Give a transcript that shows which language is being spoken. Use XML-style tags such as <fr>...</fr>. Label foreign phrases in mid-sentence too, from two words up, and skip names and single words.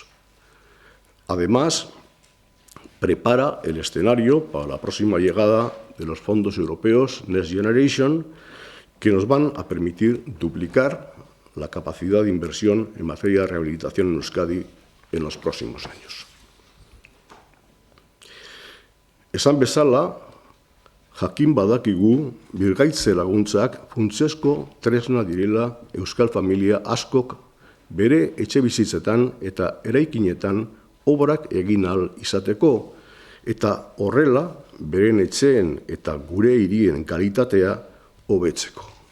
<es>Además, prepara el escenario para la próxima llegada de los fondos europeos Next Generation, que nos van a permitir duplicar la capacidad de inversión en materia de rehabilitación en Euskadi en los próximos años.</es> <eu>Esan bezala, jakin badakigu birgaitze laguntzak funtsezko tresna direla euskal familia askok bere etxebizitzetan eta eraikinetan obrak egin ahal izateko, eta horrela beren etxeen eta gure hirien kalitatea hobetzeko.</eu>